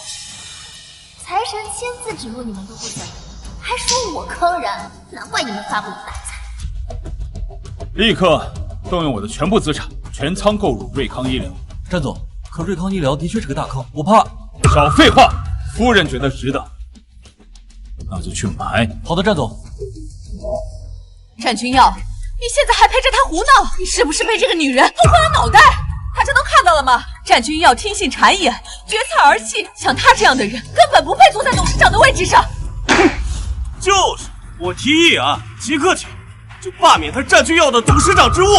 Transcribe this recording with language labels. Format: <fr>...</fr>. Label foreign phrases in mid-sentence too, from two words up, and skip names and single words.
<zh>財神親自指路，你們都不想，還說我坑人，難怪你們發不了大財。立刻动用我的全部資產，全倉購入瑞康醫療。詹總，可瑞康醫療的確是個大坑，我怕。少廢話，夫人覺得值得，那就去買。好的，詹總。单君耀，你現在還陪着他胡鬧，你是不是被這個女人弄昏了腦袋？大家都看到了吗？单君耀聽信讒言，决策而棄，像他這樣的人根本不配坐在董事長的位置上。就是，我提議啊，即刻起就罢免他单君耀的董事長职務。</zh>